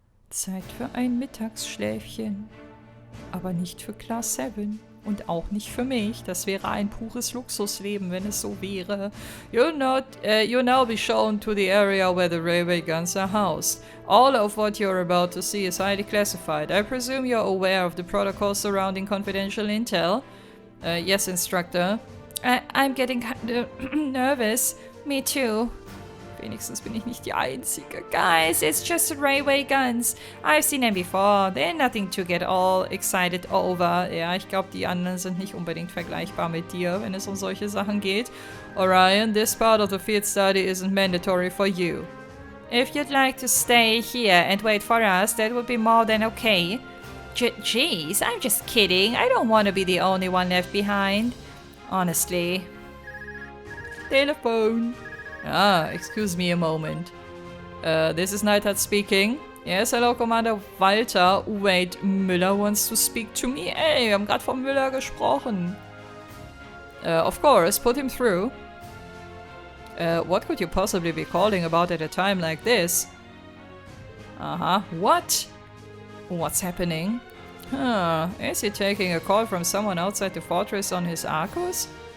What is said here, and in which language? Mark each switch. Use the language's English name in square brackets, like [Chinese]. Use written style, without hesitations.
[German] Zeit für ein Mittagsschläfchen. Aber nicht für Class 7. Und auch nicht für mich. Das wäre ein pures Luxusleben, wenn es so wäre. [English] You'll now be shown to the area where the railway guns are housed. All of what you're about to see is highly classified. I presume you're aware of the protocols surrounding confidential intel? Yes, Instructor. I'm getting nervous. Me too. [German] Wenigstens bin ich nicht die Einzige. [English] Guys, it's just railway guns. I've seen them before. They're nothing to get all excited over. [German] Ja, ich glaube, die anderen sind nicht unbedingt vergleichbar mit dir, wenn es um solche Sachen geht. [English] Orion, this part of the field study isn't mandatory for you. If you'd like to stay here and wait for us, that would be more than okay. Jeez, I'm just kidding. I don't want to be the only one left behind. Honestly. Telephone. Ah, excuse me a moment. This is Neidhart speaking. Yes, hello, Commander Walter. Wait, Müller wants to speak to me? [German] Ey, wir haben gerade von Müller gesprochen. [English] Of course, put him through. What could you possibly be calling about at a time like this? Uh-huh. What? What's happening? Huh. Is he taking a call from someone outside the fortress on his Arcus?